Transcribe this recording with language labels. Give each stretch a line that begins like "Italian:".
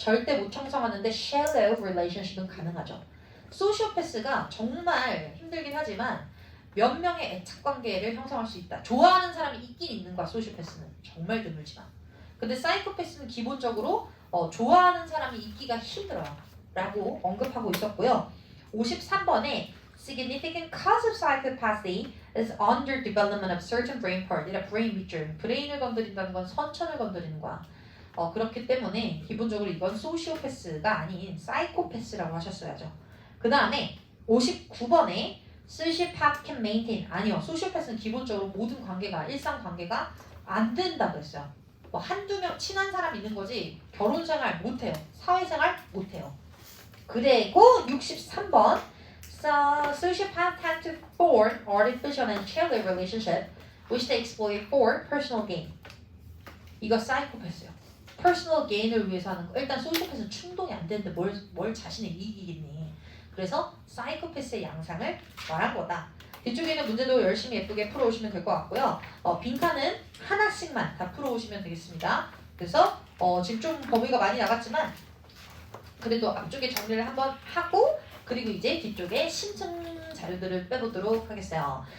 Korean: 절대 무형성하는데 shallow relationship은 가능하죠. 소시오패스가 정말 힘들긴 하지만 몇 명의 애착관계를 형성할 수 있다. 좋아하는 사람이 있긴 있는 거야. 소시오패스는 정말 드물지만. 근데 사이코패스는 기본적으로 좋아하는 사람이 있기가 힘들어요. 라고 언급하고 있었고요. 53번에
English: significant cause of psychopathy is underdevelopment of certain brain part.
Korean: 이라
English: brain region.
Korean: 브레인을 건드린다는 건 선천을 건드리는 거야. 그렇기 때문에 기본적으로 이건 소시오패스가 아닌 사이코패스라고 하셨어야죠. 그 다음에 59번에
English: sociopath can maintain.
Korean: 아니요. 소시오패스는 기본적으로 모든 관계가 일상 관계가 안 된다고 했어요. 한두 명 친한 사람 있는 거지 결혼생활 못해요. 사회생활 못해요. 그리고
English: 63번 sociopaths tend to form artificial and shallow relationship which they exploit for personal gain.
Korean: 이거 사이코패스요. personal gain을 위해서 하는 거. 일단 소시오패스는 충동이 안 되는데 뭘 자신의 이익이겠니. 그래서 사이코패스의 양상을 말한 거다. 뒤쪽에 있는 문제도 열심히 예쁘게 풀어오시면 될 것 같고요. 빈칸은 하나씩만 다 풀어오시면 되겠습니다. 그래서 지금 좀 범위가 많이 나갔지만 그래도 앞쪽에 정리를 한번 하고 그리고 이제 뒤쪽에 신청 자료들을 빼보도록 하겠어요.